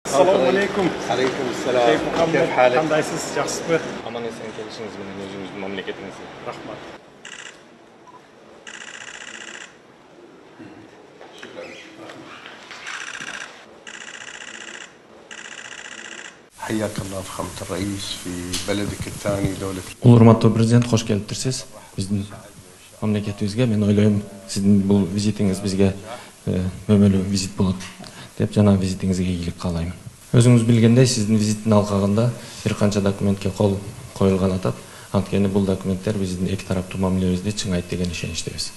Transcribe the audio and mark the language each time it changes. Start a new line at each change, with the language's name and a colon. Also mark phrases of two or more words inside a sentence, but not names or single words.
Arabic: السلام عليكم. عليكم السلام. كيف محمد. كيف حالك?
Uzbek: Kandaysız, yaxshimi? Aman esen kelishiniz bilan o'zingizni mamlakatingizga. Rahmat.
Arabic: حياك الله فخامة الرئيس في بلدك الثاني دولة.
Kyrgyz: Урматтуу президент, кош келиптирсиз. Биздин мамлекетибизге мен ойлойм, сиздин бул визитиңиз бизге өмөлүү визит болот деп жана визитиңизге ийгилик каалайм. Өзүңүз билгендей, сиздин визиттин алкагында бир канча документке кол коюлган атат. Анткени бул документтер биздин эки тараптуу мамилебизди чыңайт деген ишеничтебиз.